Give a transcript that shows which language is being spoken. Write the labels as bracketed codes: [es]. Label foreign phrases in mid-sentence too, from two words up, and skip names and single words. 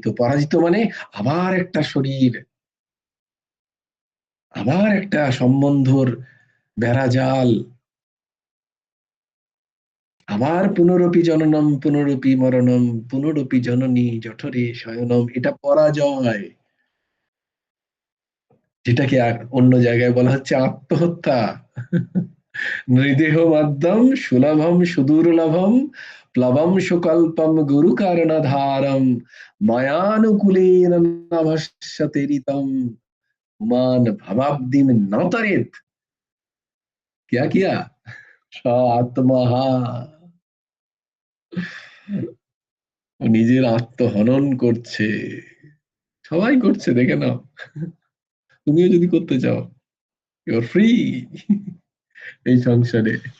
[bn] পরাজিত মানে আবার একটা শরীর, আবার একটা সম্বন্ধর বেড়াজাল, আবার পুনরপি জননম পুনরপি মরণম পুনরপি জননী জঠরে শয়নম। এটা পরাজয়, যেটাকে অন্য জায়গায় বলা হচ্ছে আত্মহত্যা। [sa] নৃদেহ মাদ্যম সুলভম সুদুর্লভম প্লবম সুকল্পম গুরু কারণধারম মায়ানুকুলেন নভস্যতে ঋতম মান ভবাব্দিম নতরেত। [hi] क्या किया? [bn] আত্মহা, নিজের আত্মহনন করছে। সবাই করছে, দেখে নাও। তুমিও যদি করতে চাও, [en] you're free [bn] এই সংসারে।